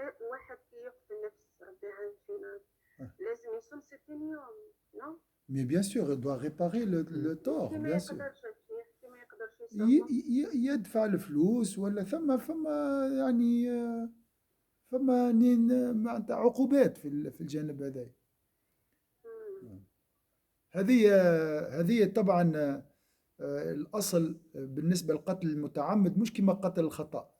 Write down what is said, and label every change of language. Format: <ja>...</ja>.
<ar>واحد كي يقتل نفس ربي يعين فينا آه. لازم يصوم 60 يوم نو</ar> <fr>Mais bien sûr, il doit réparer le tort,</fr> <ar>كي ما</ar> <fr>bien sûr.</fr> <ar>يقدرش الشيخ كي ما يقدرش يصوم يدفع الفلوس ولا ثم يعني فما معناتها عقوبات في الجانب هذا. هذه طبعا الأصل بالنسبة للقتل المتعمد مش كما قتل الخطأ.</ar>